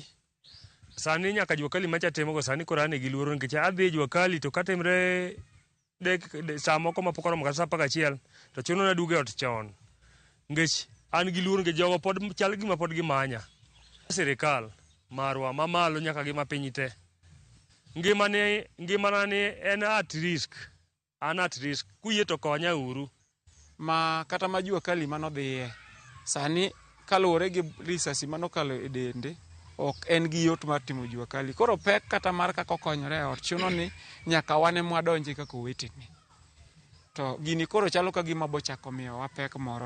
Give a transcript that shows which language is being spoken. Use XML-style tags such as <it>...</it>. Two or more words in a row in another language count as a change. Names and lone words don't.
<luo>Sani nyaka Jua Kali macha temo go sani koro ane gi luoro nikech adhi Jua Kali to katemre saa moko mapok oromo kata 11 to chuno na duge ot chon. Ngech an gi luoro ngech jogo pod chal gima pod gimanya. Sirikal marwa mamalo nyaka gi mapiny te. Ngimana ni en</luo> <en>at risk. An at risk.</en> <luo>Kuyie to konya uru. Ma kata ma Jua Kali manodhiye sani kaluwore gi risasi manokalo e dende ok en gi yot mar timo Jua Kali. Koro pek kata mar kaka okonyore ot chuno ni nyaka wane mwadonje kaka owetene. To gini koro chalo ka gima bochako miyo wa pek moro.</luo>